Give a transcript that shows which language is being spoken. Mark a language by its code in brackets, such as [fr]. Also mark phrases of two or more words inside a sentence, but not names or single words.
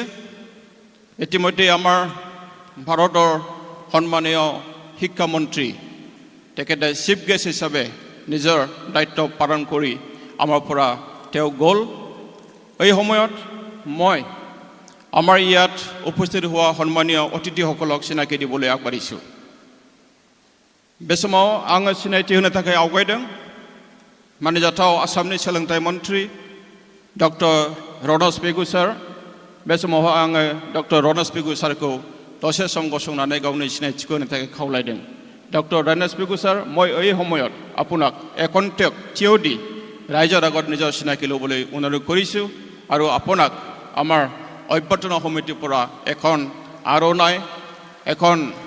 [as] ইতিমধ্যে আমাৰ ভাৰতৰ সন্মানীয় শিক্ষামন্ত্ৰী তেখেতে [en] chief guest [as] হিচাপে নিজৰ দায়িত্ব পালন কৰি আমাৰ পৰা তেওঁ গ'ল। এই সময়ত মই আমাৰ ইয়াত উপস্থিত হোৱা সন্মানীয় অতিথিসকলক চিনাকি দিবলৈ আগবাঢ়িছোঁ। [brx] बे समाव आङो सिनायथि होनो थाखाय आवगायदों मानजाथाव आसामनि सोलोंथाइ मन्त्रि डक्टर रनज पेगु सार। बे समाव आङो डक्टर रनज पेगु सारखौ दसे सम गसंनानै गावनि सिनायथिखौ होनो थाखाय खावलायदों। [as] डक्टर रनज पेगु सार মই এই সময়ত আপোনাক একন্তেক থিয় দি ৰাইজৰ আগত নিজৰ চিনাকি ল'বলৈ অনুৰোধ কৰিছোঁ আৰু আপোনাক আমাৰ অভ্যৰ্থনা সমিতিৰ পৰা এখন আৰনাই এখন